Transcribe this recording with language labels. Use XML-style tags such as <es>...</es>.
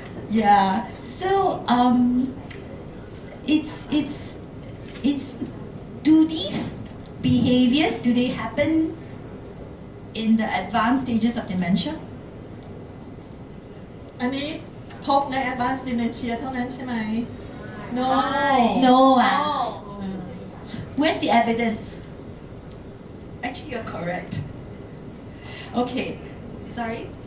<en>Yeah. So it's do these behaviors happen in the advanced stages of dementia?</en> <th>อันนี้พบใน advanced dementia เท่านั้นใช่ไหม no</th> <en>No. Oh. Where's the evidence? Actually, you're correct. Okay. Sorry.</en>